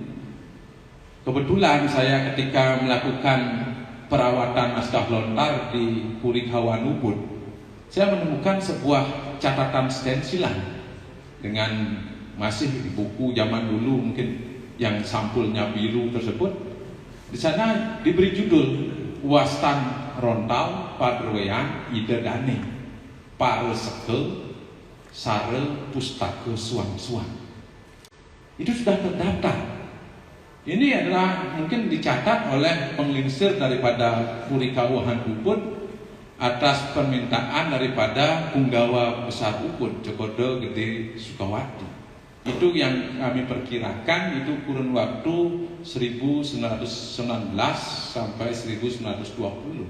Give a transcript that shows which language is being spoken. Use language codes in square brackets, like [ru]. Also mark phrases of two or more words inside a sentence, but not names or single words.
[id] Kebetulan saya ketika melakukan perawatan naskah lontar di Puri Kawan Ubud, saya menemukan sebuah catatan stensilan dengan masih di buku zaman dulu mungkin yang sampulnya biru tersebut. Di sana diberi judul Wastan Rontal Padroean Ide Dane Pare Sekel Sare Pustaka Suang-suang. Itu sudah terdaftar. Ini adalah mungkin dicatat oleh penglingsir daripada Puri Kawahan Ubud atas permintaan daripada Punggawa Besar Ubud Cokodo Gede Sukawati. Itu yang kami perkirakan itu kurun waktu 1919 sampai 1920.